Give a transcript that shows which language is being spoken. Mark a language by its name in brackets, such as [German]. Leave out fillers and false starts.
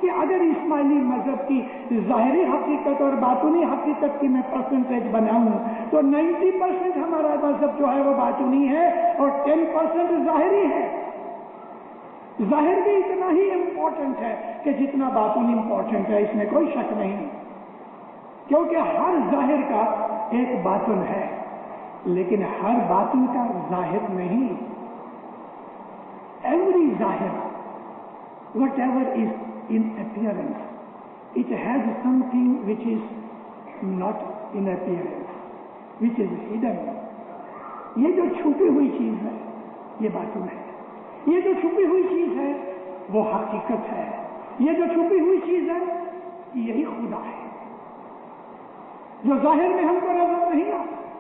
[Urdu] کہ اگر اسماعیلی مذہب کی ظاہری حقیقت اور باطنی حقیقت کی میں پرسنٹیج بناؤں تو 90% ہمارا مذہب جو ہے وہ باطنی ہے اور 10% ظاہری ہے. ظاہر بھی اتنا ہی امپورٹنٹ ہے کہ جتنا باطن امپورٹنٹ ہے، اس میں کوئی شک نہیں، کیونکہ ہر ظاہر کا ایک باطن ہے، لیکن ہر باطن کا ظاہر نہیں. [English] Every ظاہر, whatever is in appearance, it has something which is not in appearance, which is hidden. [Urdu] یہ جو چھپی ہوئی چیز ہے یہ باطن ہے، یہ جو چھپی ہوئی چیز ہے وہ حقیقت ہے، یہ جو چھپی ہوئی چیز ہے یہی خدا ہے جو ظاہر میں ہم کو نظر نہیں آتا.